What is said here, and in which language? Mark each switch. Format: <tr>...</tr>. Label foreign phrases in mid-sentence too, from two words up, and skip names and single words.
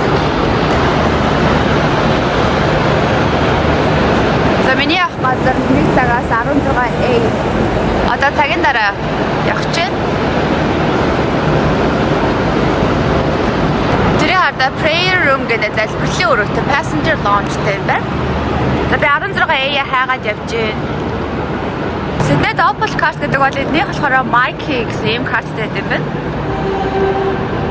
<mn>За миний ах газар 1 дараа явах чинь. Тэрийн харда</mn> <en>prayer room</en> <mn>гэдэг залбирлын өрөөтэй</mn> <en>passenger lounge-</en> <mn>тэй юм байна. За би 16A хайгаад явж байна. Sydney Double Card гэдэг бол эднийх болохоор Mikey гэсэн юм карттай юм байна.</mn>